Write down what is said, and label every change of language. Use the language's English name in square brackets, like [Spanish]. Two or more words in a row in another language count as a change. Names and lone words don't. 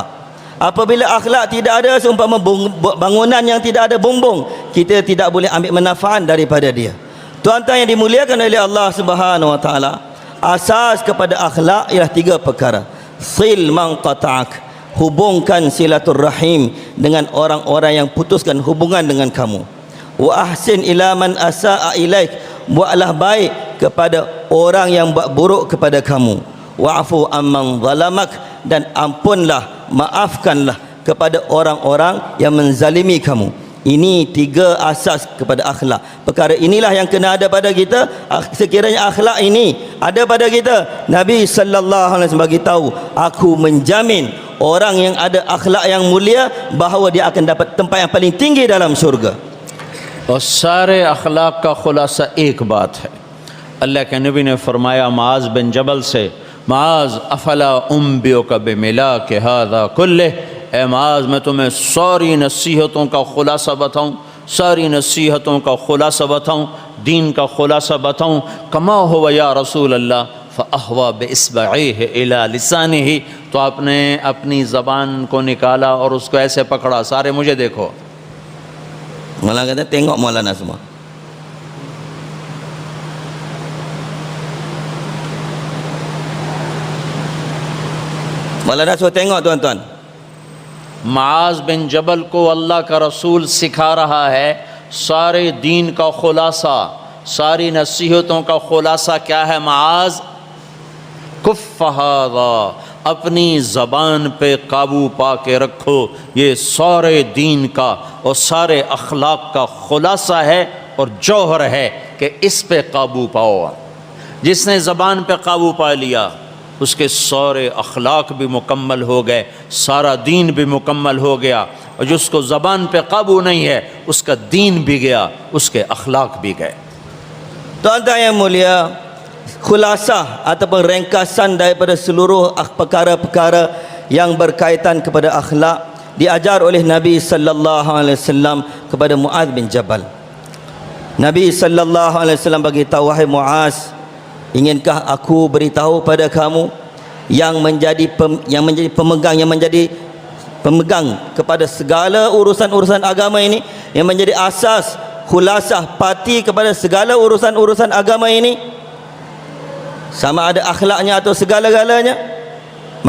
[Malay] Apabila akhlak tidak ada, seumpama bangunan yang tidak ada bumbung, kita tidak boleh ambil manfaat daripada dia. Tuan-tuan yang dimuliakan oleh Allah [Arabic] سبحانه وتعالى, [Malay] asas kepada akhlak ialah tiga perkara. [Arabic] صل من قطعك, [Malay] hubungkan silaturrahim dengan orang-orang yang putuskan hubungan dengan kamu. [Arabic] وأحسن إلى من أساء إليك, [Malay] buatlah baik kepada orang yang buat buruk kepada kamu. [Arabic] واعف عمن ظلمك, [Malay] dan ampunlah, maafkanlah kepada orang-orang yang menzalimi kamu. Ini tiga asas kepada akhlak. Perkara inilah yang kena ada pada kita. Sekiranya akhlak ini ada pada kita, Nabi [Arabic] صلى الله عليه وسلم [Malay] bagi tahu, aku menjamin orang yang ada akhlak yang mulia bahawa dia akan dapat tempat yang paling tinggi dalam syurga. [Hindi] और सारे अखलाक का खुलासा एक बात है। अल्लाह के नबी ने फरमाया माज बिन जबल से, [Arabic] معاذ أفلا أنبئك بملاك ذلك كله, [Hindi] ए माज मैं तुम्हें सारी नसीहतों का खुलासा बताऊं, सारी नसीहतों का खुलासा बताऊं, दीन का खुलासा बताऊं। [Arabic] كما هو يا رسول الله فأهوى بإصبعه إلى لسانه, [Hindi] तो आपने अपनी ज़बान को निकाला और उसको ऐसे पकड़ा, सारे मुझे देखो। [Malay] Malah kata tengok Maulana semua. Maulana suruh tengok tuan-tuan. [Hindi] माज बिन जबल को अल्लाह का रसूल सिखा रहा है सारे दीन का खुलासा, सारी नसीहतों का खुलासा क्या है। माज [Arabic] كف هذا, [Hindi] अपनी ज़बान पे काबू पा के रखो, ये सारे दीन का और सारे अखलाक का खुलासा है और जौहर है कि इस पे काबू पाओ। जिसने ज़बान पे काबू पा लिया उसके सारे अखलाक भी मुकम्मल हो गए, सारा दीन भी मुकम्मल हो गया। और जिसको ज़बान पे काबू नहीं है उसका दीन भी गया, उसके अखलाक भी गए। [Malay] Tuan-tuan yang mulia, khulasah ataupun ringkasan daripada seluruh perkara-perkara yang berkaitan kepada akhlak diajar oleh Nabi [Arabic] صلى الله عليه وسلم [Malay] kepada Muaz bin Jabal. Nabi [Arabic] صلى الله عليه وسلم [Malay] bagi tahu, wahai Muaz, inginkah aku beritahu pada kamu yang menjadi pemegang kepada segala urusan-urusan agama ini, yang menjadi asas khulasah pati kepada segala urusan-urusan agama ini, sama ada akhlaknya atau segala-galanya.